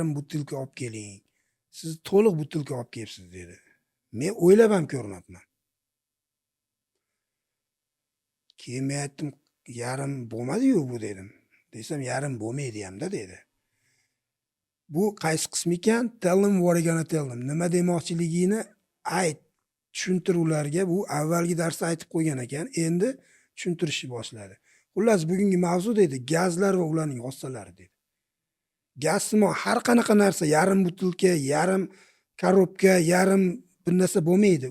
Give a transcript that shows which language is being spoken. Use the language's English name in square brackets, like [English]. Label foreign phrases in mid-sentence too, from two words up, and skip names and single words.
[Uzbek] Yarim butilka olib keling. siz to'liq butilka olib kelibsiz dedi. Men o'ylab ham ko'rmabman. Keyin men aytdim, yarim bo'lmadi-yu bu dedim. Desam, yarim bo'lmaydi hamda dedi. Bu qaysi qismi ekan? [English] Tell them what you're gonna tell them. [Uzbek] Nima demoqchiligini ayt. Tushuntir ularga. Bu avvalgi darsda aytib qo'ygan ekan. Endi tushuntirishni boshladi. Xullas, bugungi mavzu dedi, gazlar va ularning xossalari dedi. Gazsimon har qanaqa narsa yarim butilka, yarim korobka, yarim bir narsa bo'lmaydi.